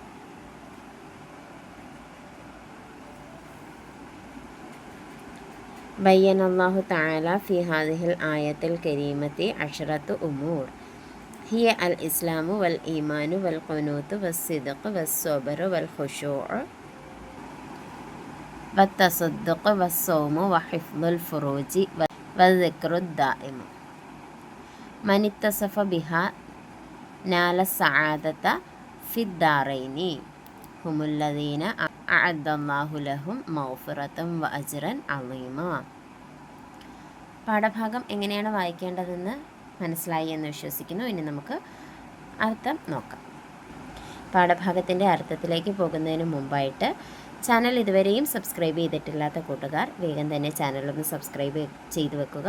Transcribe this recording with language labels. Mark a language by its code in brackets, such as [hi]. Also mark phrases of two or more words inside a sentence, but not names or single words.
[ar] بين الله تعالى في هذه الآية الكريمة 10 أمور هي الإسلام والإيمان والقنوت والصدق والصبر والخشوع والتصدق والصوم وحفظ الفروج والذكر الدائم. من اتصف بها نال السعادة في الدارين هم الذين أعد الله لهم مغفرة وأجرا عظيما. [ml] പാഠഭാഗം എങ്ങനെയാണ് വായിക്കേണ്ടതെന്ന് മനസ്സിലായി എന്ന് വിശ്വസിക്കുന്നു. ഇനി നമുക്ക് അർത്ഥം നോക്കാം. പാഠഭാഗത്തിൻ്റെ അർത്ഥത്തിലേക്ക് പോകുന്നതിന് മുമ്പായിട്ട് ചാനൽ ഇതുവരെയും സബ്സ്ക്രൈബ് ചെയ്തിട്ടില്ലാത്ത കൂട്ടുകാർ വേഗം തന്നെ ചാനലൊന്ന് സബ്സ്ക്രൈബ് ചെയ്ത് വെക്കുക.